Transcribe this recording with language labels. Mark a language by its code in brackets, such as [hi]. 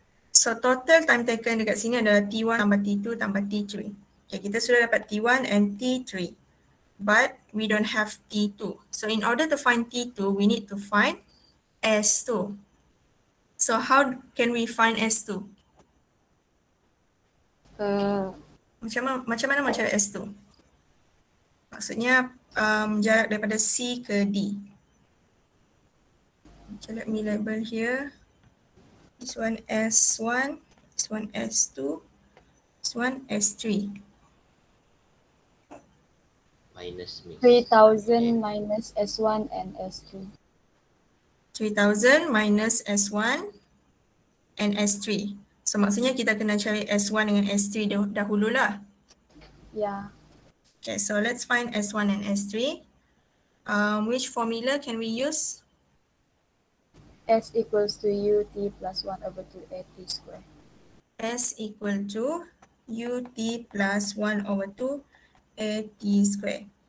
[en] So total time taken [ms] dekat sini adalah T1 tambah T2 tambah T3. [en] Okay, [ms] kita sudah dapat [en] T1 and T3. But we don't have T2. So in order to find T2, we need to find S2. So how can we find S2? [ms] Macam mana macam S2? Maksudnya jarak daripada C ke D. [en] Okay, let me label here. This one S1, this one S2, this one S3. Minus me. 3000 minus S1 and S3. 3000 minus S1 and S3. So [ms] maksudnya kita kena cari S1 dengan S3 dahululah. [en] Yeah. Okay, so let's find S1 and S3. Which formula can we use? S equals to UT plus 1 over 2 AT square. S equal to UT plus 1 over 2 AT square.